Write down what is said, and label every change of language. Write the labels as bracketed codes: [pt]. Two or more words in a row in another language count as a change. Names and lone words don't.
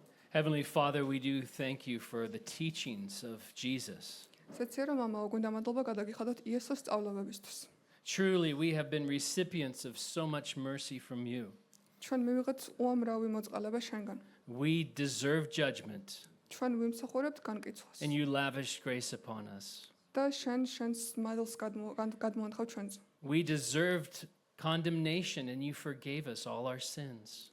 [en] Heavenly Father, we do thank you for the teachings of Jesus. [ka] სეცია რომ მამაო, გვინდა მადლობა გადაგიხადოთ იესოს სწავლობებისთვის. [en] Truly, we have been recipients of so much mercy from you. [ka] ჩვენ მივიღეთ უამრავი მოწყალება შენგან. [en] We deserve judgment, [ka] ჩვენ ვიმსახურებთ განკითხვას. [en] and you lavished grace upon us. [ka] და შენს მადლს გადმოანთხოვ ჩვენზე. [en] We deserved condemnation, and you forgave us all our sins.